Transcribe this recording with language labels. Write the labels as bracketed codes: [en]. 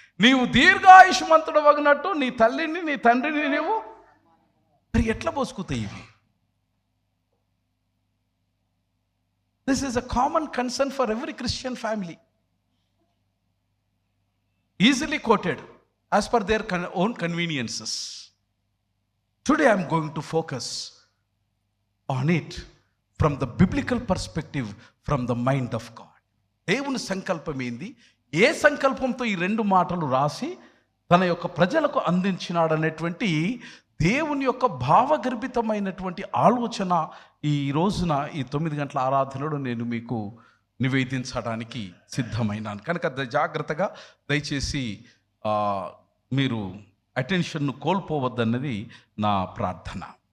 [te] నీవు దీర్ఘాయుష్మంతుడు వాగినట్టు నీ తల్లిని నీ తండ్రిని నీవు మరి ఎట్లా పోసుకుతాయి ఇవి? [en] This is a common concern for every Christian family, easily quoted as per their own conveniences. Today I'm going to focus on it from the biblical perspective, from the mind of God. [te] దేవుని సంకల్పం ఏంది? ఏ సంకల్పంతో ఈ 2 మాటలు రాసి తన యొక్క ప్రజలకు అందించినాడనేటువంటి దేవుని యొక్క భావగర్భితమైనటువంటి ఆలోచన ఈ రోజున ఈ 9 గంటల ఆరాధనలో నేను మీకు నివేదించడానికి సిద్ధమైనాను కనుక జాగ్రత్తగా దయచేసి మీరు అటెన్షన్ను కోల్పోవద్దన్నది నా ప్రార్థన.